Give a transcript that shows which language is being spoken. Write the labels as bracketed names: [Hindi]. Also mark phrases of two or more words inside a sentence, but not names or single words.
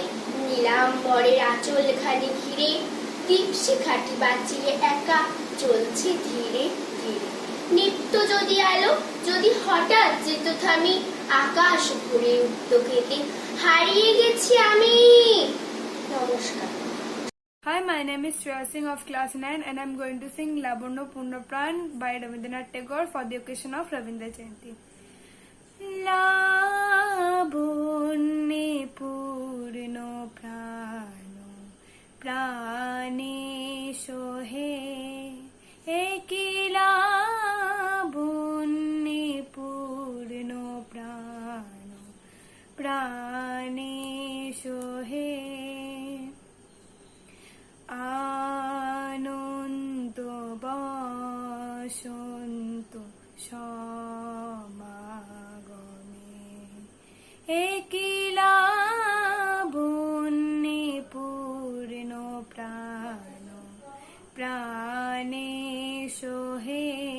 [Bangla] নীলাম্বরের আঁচল খানি ঘিরে, দীপশিখাটি বাঁচিয়ে একা চলছে ধীরে ধীরে। নিত্য যদি আলো, যদি হঠাৎ যেত থামি, আকাশ ভরে উঠত কেঁদে, হারিয়ে গেছি আমি। নমস্কার। [English] Hi, my name is Shreya Singh of class 9 and I'm going to sing Labarno Purnapran by Rabindranath Tagore for the occasion of Ravindra Jayanti. [Bangla] লাবণ্যে পূর্ণ প্রাণ প্রাণে সহে একিলা বন্যে পূর্ণ প্রাণ প্রাণে সহে আনন্দ বসন্ত সমাগমে একিলা বন্যে পূর্ণ প্রাণ প্রাণে সোহে